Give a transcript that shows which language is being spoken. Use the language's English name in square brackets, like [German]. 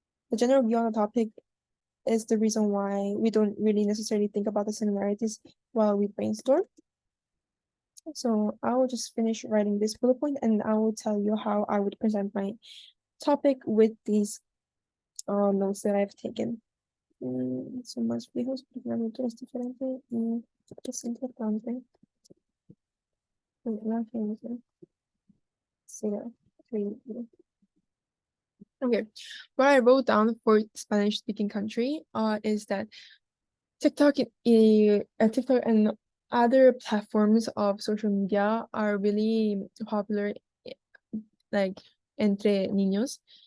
[English] The general view on the topic is the reason why we don't really necessarily think about the similarities while we brainstorm. So I will just finish writing this bullet point and I will tell you how I would present my topic with these notes that I've taken. [Spanish] Son más viejos porque la cultura es diferente y es importante la gente sea creíble. [English] Okay, what I wrote down for Spanish-speaking country is that TikTok and other platforms of social media are really popular, like [Spanish] entre niños.